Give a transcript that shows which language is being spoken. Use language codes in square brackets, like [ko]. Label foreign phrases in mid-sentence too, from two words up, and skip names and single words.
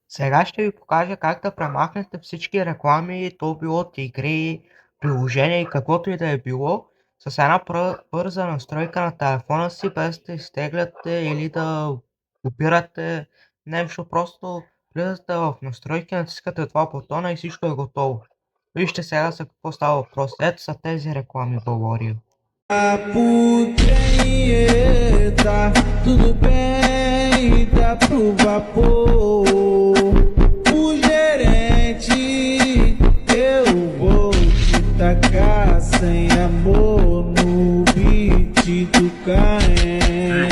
[bg] Сега ще ви покажа как да премахнете всички реклами, то било от игри, приложения и каквото и да е било, с една бърза настройка на телефона си, без да изтегляте или да копирате нещо. Просто влизате в настройки, натискате два bутона и всичко е готово. Вижте сега за какво става въпрос. Ето са тези реклами, говоря. [pt] Tá tudo bem, tá pro vapor. O gerente, eu vou te tacar sem amor no beat do Caen.